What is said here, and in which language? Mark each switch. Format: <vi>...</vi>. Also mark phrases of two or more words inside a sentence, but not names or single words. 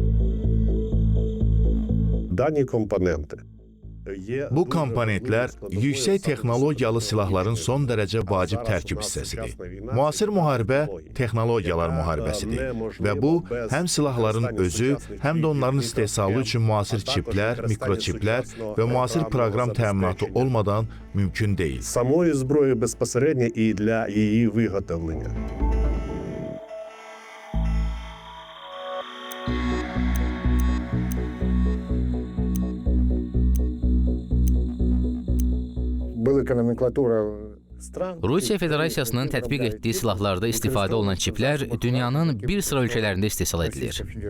<az>Bu komponentlər yüksək texnologiyalı silahların son dərəcə vacib tərkib hissəsidir. Müasir müharibə texnologiyalar müharibəsidir və bu, həm silahların özü, həm də onların istehsalı üçün müasir çiplər, mikroçiplər və müasir proqram təminatı olmadan mümkün deyil.</az> <uk>Самої зброї безпосередньо і для її виготовлення.</uk> <az>Rusiya Federasiyasının tətbiq etdiyi silahlarda istifadə olunan çiplər dünyanın bir sıra ölkələrində istehsal edilir.</az>